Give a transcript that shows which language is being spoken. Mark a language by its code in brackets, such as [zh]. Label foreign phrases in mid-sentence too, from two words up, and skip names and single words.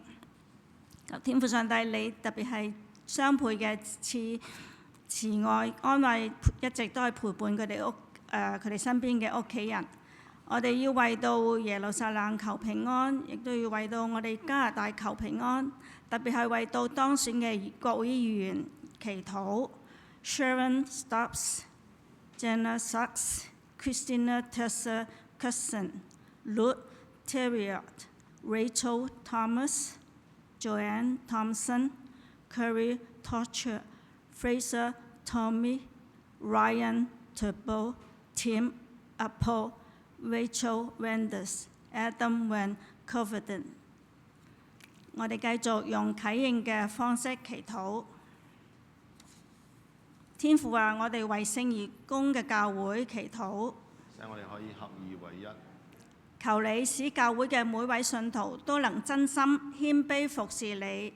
[yue] 求天父上帝，你特別係雙倍嘅慈愛安慰，一直都係陪伴佢哋身邊嘅屋企人。我哋要為到耶路撒冷求平安，亦都要為到我哋加拿大求平安，特別係為到當選嘅國會議員祈禱。Sharon Stubbs、Jenna Sachs、Christina Tessa Cusson、Ruth Terriot、Rachel Thomas、Joanne Thompson、Curry Torcher、Fraser Tommy、Ryan Turbo、Tim Apple、Rachel Wenders、Adam Van Coverdon。我哋繼續用啟應嘅方式祈禱。天父啊，我哋為聖而公嘅教會祈禱，使我哋可以合而為一。求你使教會嘅每位信徒都能真心謙卑服侍你，